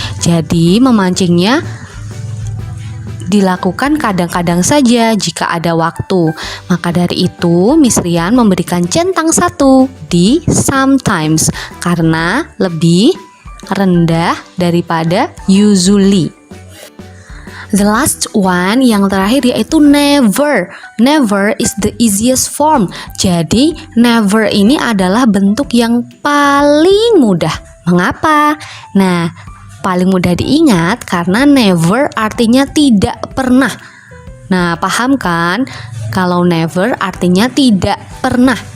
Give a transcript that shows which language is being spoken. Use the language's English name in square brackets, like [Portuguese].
[Indonesian] Jadi, memancingnya dilakukan kadang-kadang saja jika ada waktu. Maka dari itu, Miss Rian memberikan centang 1 di sometimes karena lebih rendah daripada usually. [English] The last one, [Indonesian] yang terakhir, yaitu [English] never. Never is the easiest form. [Indonesian] Jadi, never ini adalah bentuk yang paling mudah. Mengapa? Nah, paling mudah diingat karena never artinya tidak pernah. Nah, paham kan? Kalau never artinya tidak pernah.